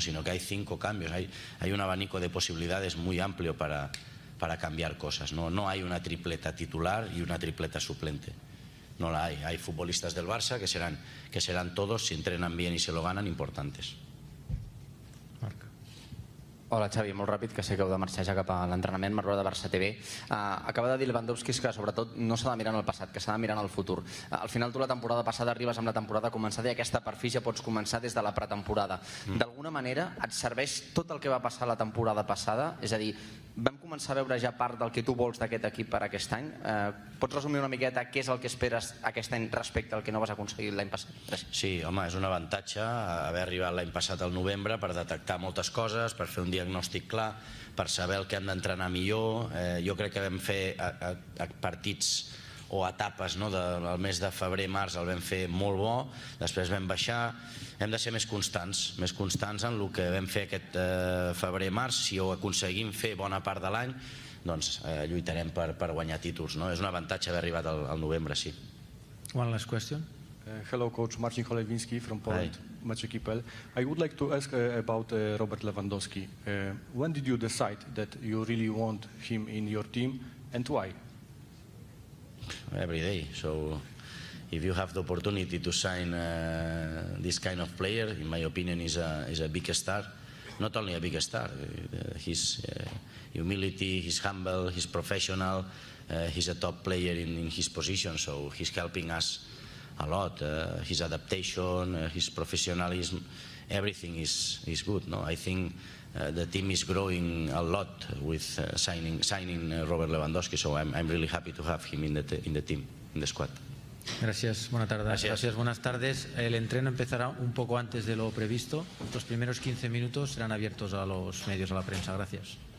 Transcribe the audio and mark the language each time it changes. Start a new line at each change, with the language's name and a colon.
Spanish: Sino que hay 5 cambios, hay un abanico de posibilidades muy amplio para cambiar cosas, ¿no? No hay una tripleta titular y una tripleta suplente, no la hay. Hay futbolistas del Barça que serán todos, si entrenan bien y se lo ganan, importantes. Marca.
Catalan: Hola, Xavi, molt ràpid, que sé que heu de marxar ja cap a l'entrenament. Marca de Barça TV. Acaba de dir Lewandowski que sobretot no s'ha de mirar en el passat, que s'ha de mirar en el futur. Al final tu la temporada passada arribes amb la temporada començada i aquesta per fi ja pots començar des de la pretemporada. D'alguna manera et serveix tot el que va passar la temporada passada? És a dir, vam començar a veure ja part del que tu vols d'aquest equip per aquest any. Pots resumir una miqueta què és el que esperes aquest any respecte al que no vas aconseguir l'any passat? Sí, home, és un avantatge haver arribat l'any passat al novembre per detectar moltes coses, per fer un diagnòstic clar, per saber el que hem d'entrenar millor. Jo crec que vam fer partits o etapes del mes de febrer-març el vam fer molt bo, després vam baixar. Hem de ser més constants en el que vam fer aquest febrer-març. Si ho aconseguim fer bona part de l'any, doncs lluitarem per guanyar títols. És un avantatge haver arribat al novembre, sí.
English: One last question. Hello, Coach Marcin Cholewiński from Poland, Mecz.pl. I would like to ask about Robert Lewandowski. When did you decide that you really want him in your team and why? Every day. So if you have the opportunity to sign this kind of player, in my opinion, is a big star. Not only a big star, his humility, he's humble, he's professional, he's a top player in his position, so he's helping us a lot. His adaptation, his professionalism, everything is good. I think the team is growing a lot with signing Robert Lewandowski, so I'm really happy to have him in the team, in the squad.
Spanish: Gracias, buenas tardes. Gracias, buenas tardes. El entreno empezará un poco antes de lo previsto. Los primeros 15 minutos serán abiertos a los medios, a la prensa. Gracias.